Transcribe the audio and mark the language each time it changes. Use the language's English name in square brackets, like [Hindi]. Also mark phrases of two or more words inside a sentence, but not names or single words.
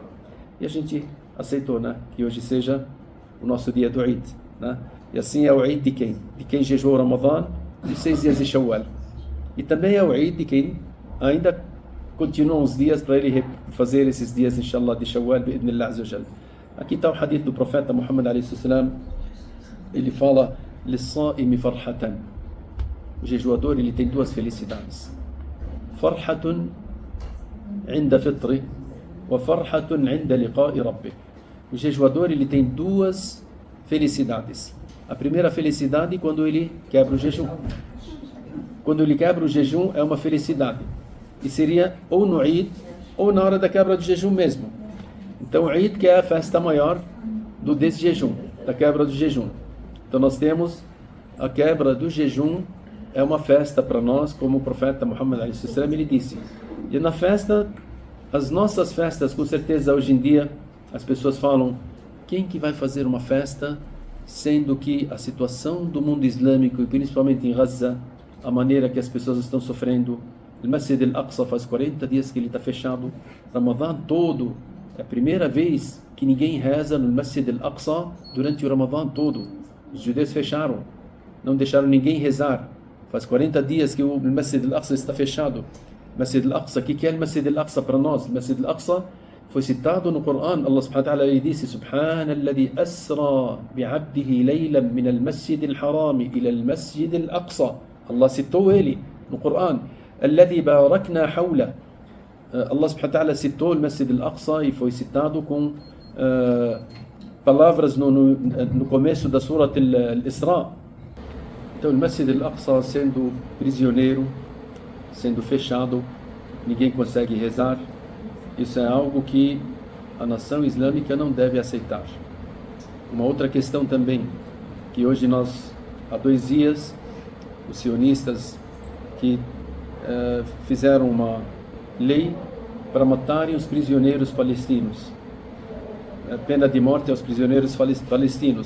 [Portuguese] E a gente aceitou, que hoje seja o nosso dia do Eid, E assim é o Eid de quem? De quem jejuou o Ramadã e 6 dias de Shawwal. E também é o Eid de quem ainda continuam os dias para ele fazer esses dias, [Arabic] إن شاء الله, [Portuguese] de Shawwal, [Arabic] بإذن الله عز وجل. [Portuguese] Aqui está o hadith do profeta Muhammad [Arabic] عليه السلام. [Portuguese] Ele fala: [Arabic] "للصائم فرحتان". [Portuguese] O jejuador, ele tem 2 felicidades. [Arabic] فرحة عند فطره وفرحة عند لقاء ربه. [Portuguese] O jejuador, ele tem 2 felicidades. A primeira felicidade é quando ele quebra o jejum. Quando ele quebra o jejum é uma felicidade. E seria ou no Eid ou na hora da quebra do jejum mesmo. Então o Eid, que é a festa maior desse jejum, da quebra do jejum. Então nós temos a quebra do jejum, é uma festa para nós, como o profeta Muhammad ele disse. E na festa, as nossas festas, com certeza hoje em dia, as pessoas falam: quem que vai fazer uma festa, sendo que a situação do mundo islâmico, e principalmente em Gaza, a maneira que as pessoas estão sofrendo, o Masjid al-Aqsa faz 40 dias que ele está fechado, Ramadã todo, é a primeira vez que ninguém reza no Masjid al-Aqsa durante o Ramadã todo. Os judeus fecharam, não deixaram ninguém rezar. Faz 40 dias que o Masjid al-Aqsa está fechado. Masjid al-Aqsa, o que é o Masjid al-Aqsa para nós? O Masjid al-Aqsa foi citado no Corão. [Arabic] الله سبحانه وتعالى disse: سبحان الذي أسرى بعبده ليلا من المسجد الحرام إلى المسجد الأقصى. [Portuguese] Allah citou ele no Corão. [Arabic] الذي باركنا حوله. الله سبحانه وتعالى [Portuguese] citou o Masjid al-Aqsa e foi citado com palavras no começo da Surat al-Isra. Então o Masjid al-Aqsa sendo prisioneiro, sendo fechado, ninguém consegue rezar. Isso é algo que a nação islâmica não deve aceitar. Uma outra questão também, que hoje nós, há 2 dias, os sionistas que fizeram uma lei para matarem os prisioneiros palestinos, pena de morte aos prisioneiros palestinos.